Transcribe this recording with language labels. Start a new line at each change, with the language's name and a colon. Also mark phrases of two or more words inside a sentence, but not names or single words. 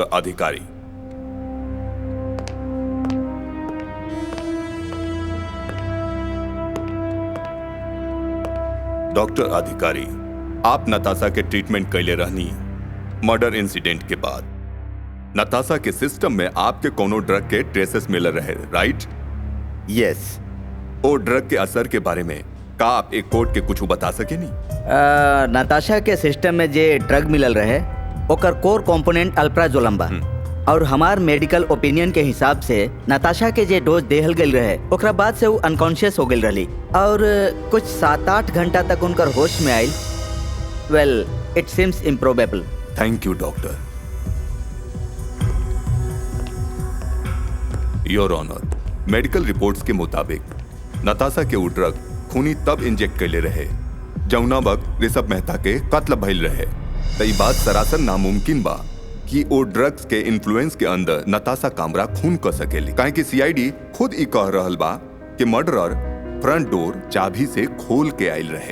Bhojpuri: Adhikari. डॉक्टर अधिकारी, आप नताशा के ट्रीटमेंट कैले रहनी
English: murder incident
Bhojpuri: के बाद। नताशा के सिस्टम में आपके कोनो ड्रग के ट्रेसेस मिल रहे, राइट? यस। ओ ड्रग के असर के बारे में का आप एक कोर्ट के कुछ बता सके नहीं? नताशा के सिस्टम में जे ड्रग मिलल रहे ओकर
English: core component
Bhojpuri: अल्प्राजोलम बा। और हमार
English: medical opinion
Bhojpuri: के हिसाब से नताशा के जे डोज देहल गई रहे ओकरा बाद से वो अनकॉन्शियस हो गई रही और कुछ 7-8 घंटा तक उनकर होश में आयल।
English: Well, it seems improbable. Thank you doctor. Your Honour, medical reports
Bhojpuri: के मुताबिक नताशा के वो ड्रग खूनी तब इंजेक्ट कैले रहे जौना वक्त ऋषभ मेहता के कत्ल भइल रहे। तई बात सरासर नामुमकिन बा कि ओ ड्रग्स के इन्फ्लुएंस के अंदर नताशा कामरा खून कर सकेली, काहे कि सीआईडी खुद ही कह रहल बा कि मर्डरर
English: front door
Bhojpuri: चाबी से खोल के आयल रहे।